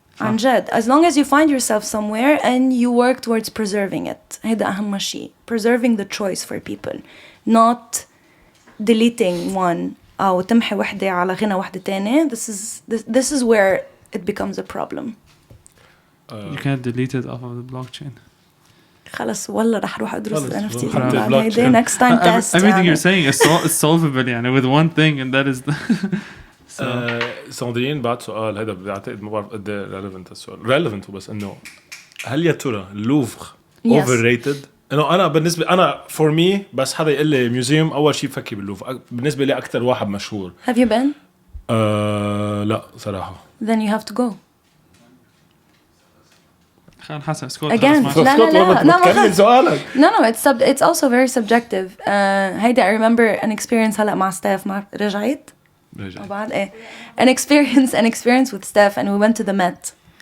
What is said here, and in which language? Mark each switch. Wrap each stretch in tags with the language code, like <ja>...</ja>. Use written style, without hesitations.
<en>Anjad, as long as you find yourself somewhere and you work towards preserving it.</en> <ar>هذا أهم شيء.</ar> <en>Preserving the choice for people, not deleting one</en> <ar>أو تمحي وحدة على غنى وحدة تانية.</ar> <en>This is where it becomes a problem. You can't delete it off of the blockchain.</en> <ar>خلاص والله رح روح أدرس NFT بعد هيدا</ar> <en>next time test. Everything you're saying is solvable يعني with one thing and that is the.</en> <ar>ساندرين بعد سؤال هذا بعتقد ما بعرف قد relevant السؤال relevant بس إنه هل يا ترى اللوفر overrated؟ إنه أنا بالنسبة أنا</ar> <en>for me</en> <ar>بس حدا يقول لي ميوزيوم أول شيء بفكر باللوفر بالنسبة لي أكتر واحد مشهور.</ar> <en>Have you been?</en> <ar>لا صراحة.</ar> <en>Then you have to go.</en> <ar>خان حسن سكوت.</ar> <en>Again</en> <ar>كمل سؤالك.</ar> <en>No it's also very subjective.</en> <ar>هيدا</ar> <en>I remember an experience</en> <ar>هلا مع ستاف مع رجعت. بعد</ar> <en>an experience with Steph and we went to the Met.</en>